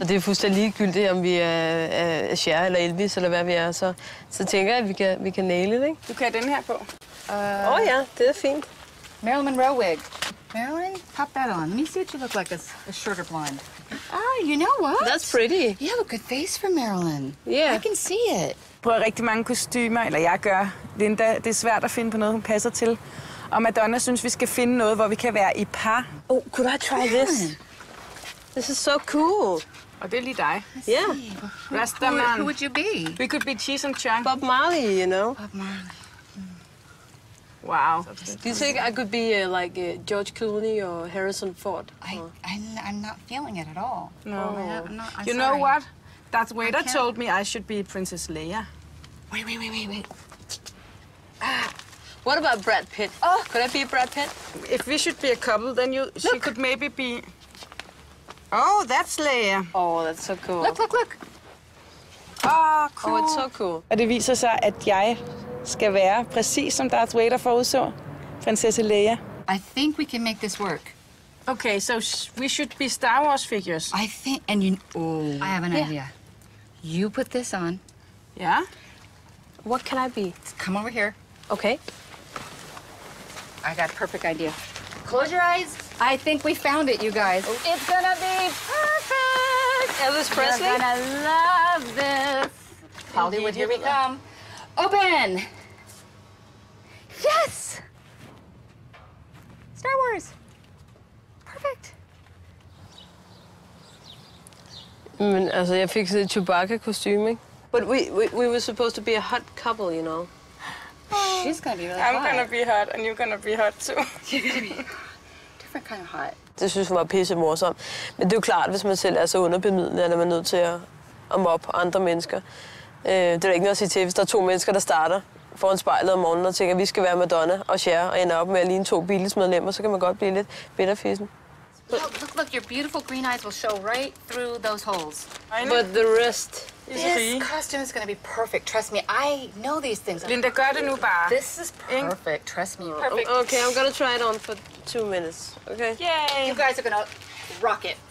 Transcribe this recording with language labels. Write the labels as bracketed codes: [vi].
[da] Og det er fuldstændig ligegyldigt, om vi er Cher eller Elvis, eller hvad vi er. Så tænker jeg, at vi kan naile det, ikke? Du kan have den her på. Ja, det er fint. [en] Marilyn Monroe wig. Marilyn, pop that on. Let me see what you look like as a shorter blonde. Ah, you know what? That's pretty. You have a good face for Marilyn. Yeah. I can see it. [da] Prøver rigtig mange kostymer, eller jeg gør. Linda, det er svært at finde på noget, hun passer til. Og Madonna synes, vi skal finde noget, hvor vi kan være i par. [en] Oh, could I try this? This is so cool. [da] Og det er lige dig. [en] Yeah. Rastaman. Who would you be? We could be Cheese and Chong. Bob Marley, you know. Bob Marley. Wow. Do you think I could be like George Clooney or Harrison Ford? I'm not feeling it at all. No. I'm You sorry. know what? Darth Vader can't- told me I should be Princess Leia. Wait. What about Brad Pitt? Oh, could I be Brad Pitt? If we should be a couple, then she could maybe be... Oh, that's Leia. Oh, that's so cool. Look. Oh, cool. Oh, it's so cool. [da] Og det viser sig, at jeg skal være præcis som Darth Vader forudså. Prinsesse Leia. [en] I think we can make this work. Okay, so we should be Star Wars figures. I think, and I have an idea. You put this on. Yeah? What can I be? Come over here. Okay. I got a perfect idea. Close your eyes. I think we found it, you guys. It's gonna be perfect. Elvis Presley? You're gonna love this. Hollywood, here we come. Open. Yes. Star Wars. Perfect. [da] Men altså, jeg fik sådan et Chewbacca-kostyme, ikke? [en] But we were supposed to be a hot couple, you know. She's gonna be really I'm hot. gonna be hot, and you're gonna be hot too. You're gonna be different kind of hot. [da] Det synes hun var pisse morsomt. Men det er jo klart, hvis man selv er så underbemidlet, at man er nødt til at mobbe andre mennesker. Det er der ikke noget at sige til, hvis der er to mennesker, der starter foran spejlet om morgenen og tænker, at vi skal være Madonna og Cher og ender op med at ligne to Beatles-medlemmer, så kan man godt blive lidt bitterfissen. [en] Look, your beautiful green eyes will show right through those holes. But the rest... This costume is gonna be perfect. Trust me, I know these things. [da] Linda, gør det nu bare. [en] This is perfect. Trust me. Perfect. Okay, I'm gonna try it on for 2 minutes, okay? Yay! You guys are gonna rock it.